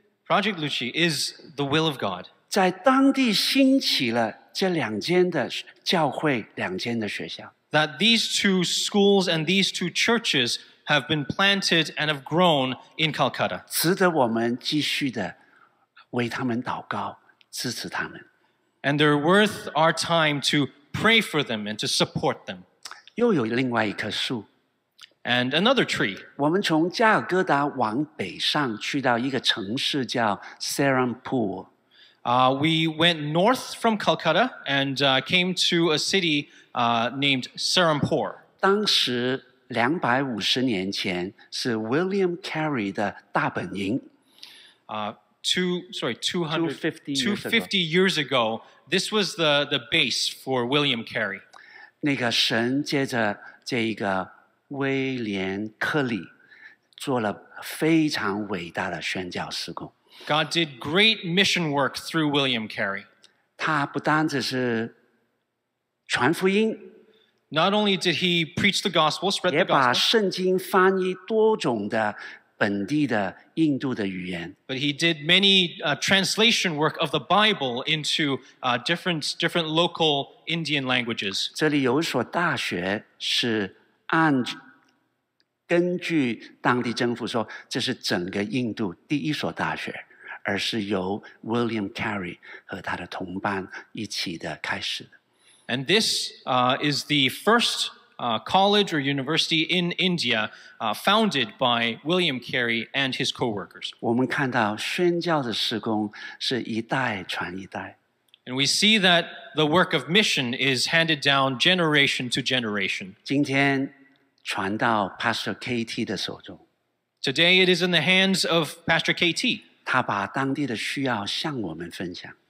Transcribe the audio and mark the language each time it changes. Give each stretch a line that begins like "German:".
English: Project Lucci is the will of God.
Chinese: 在当地兴起了这2间的教会，2间的学校。
English: That these two schools and these two churches have been planted and have grown in Calcutta.
Chinese: 值得我们继续的为他们祷告，支持他们。
English: And they're worth our time to pray for them and to support them.
Chinese: 又有另外一棵树，
English: And another tree.
Chinese: 我们从加尔各答往北上去到一个城市叫 Serampore。
English: We went north from Calcutta and came to a city named Serampore.
Chinese: 当时250年前是 William Carey 的大本营。
English: 250 years ago, this was the base for William Carey.
Chinese: 那个神接着这一个威廉·克里做了非常伟大的宣教事工。
English: God did great mission work through William Carey.
Chinese: 他不单只是传福音，
English: Not only did he preach the gospel, spread
Chinese: 也
English: the
Chinese: 把
English: gospel,
Chinese: 圣经翻译多种的本地的印度的语言。
English: but he did many translation work of the Bible into different local Indian languages.
Chinese: 这里有一所大学是根据当地政府说，这是整个印度第一所大学，而是由 William Carey 和他的同伴一起的开始的。
English: And this is the first college or university in India founded by William Carey and his co-workers.
Chinese: 我们看到宣教的事工是一代传一代，
English: And we see that the work of mission is handed down generation to generation.
Chinese: 今天传到 Pastor KT 的手中，
English: Today it is in the hands of Pastor KT.
Chinese: 他把当地的需要向我们分享。